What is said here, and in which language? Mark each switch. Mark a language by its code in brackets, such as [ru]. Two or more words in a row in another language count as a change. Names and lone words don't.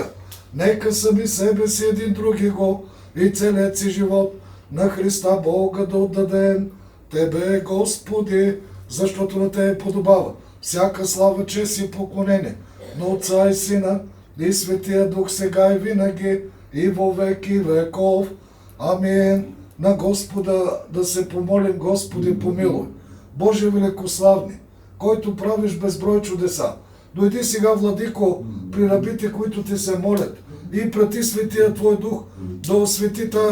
[bg] Нека сами себе си един други го и целият си живот на Христа Бога да отдадем. Тебе, Господи, защото на Тебе подобава всяка слава, чест и поклонение на Отца и Сина и Светия Дух, сега и винаги и во веки веков. Амин. На Господа да се помолим. Господи, помилуй. Боже великославни, който правиш безброй чудеса, дойди сега, Владико, при рабите, които Ти се молят, и прати Светия Твой Дух да освети тая